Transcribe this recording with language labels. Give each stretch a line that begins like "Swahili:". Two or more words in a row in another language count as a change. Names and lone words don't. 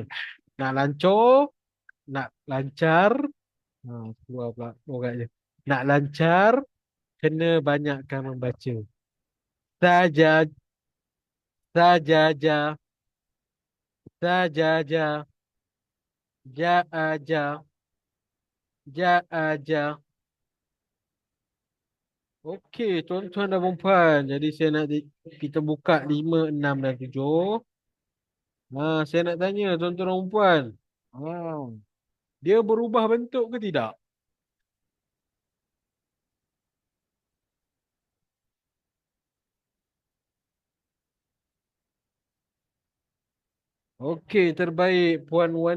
Malay: Nak lancor, nak lancar. Keluar pula orang je. Nak lancar, kena banyakkan membaca. Saja, saja, saja, ja aja, ja aja. Okey, tuan-tuan dan puan. Jadi saya nak kita buka 5, 6 dan 7. Saya nak tanya tuan-tuan dan puan. Dia berubah bentuk ke tidak? Okey, terbaik Puan Wani.